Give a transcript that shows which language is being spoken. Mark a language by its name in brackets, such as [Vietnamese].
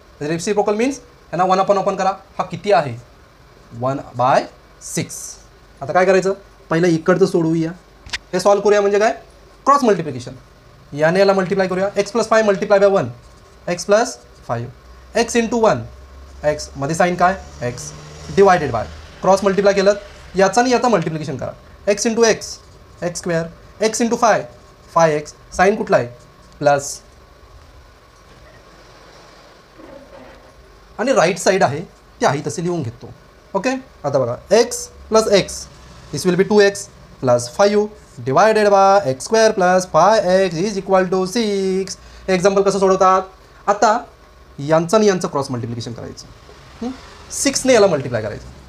[Marathi] Reciprocal means यांना 1/1 करा. हा किती आहे? 1/6. आता काय करायचं? पहिलं इकडचं सोडवूया, हे सॉल्व करूया. म्हणजे काय? Cross multiplication. याने याला मल्टिप्लाय करूया. [English] X plus 5 multiply by 1, x plus 5. [Marathi] X into 1, x मध्ये साईन काय? X divided by. Cross multiply केलं, याचा आणि याचा मल्टिप्लिकेशन करा. [English] X into x, x square. X into 5, 5x. [Marathi] Sine कुठला आहे? प्लस. आणि राईट साईड आहे ती आहे तसे लिहून घेतो. [English] okay [Marathi] आता बघा, [English] X plus x, this will be 2x plus 5 divided by x square plus 5x is equal to 6. [Marathi] Example कसं सोडवतात? आता यांचं आणि यांचं क्रॉस मल्टिप्लिकेशन करायचं. 6ने याला मल्टिप्लाय करायचं.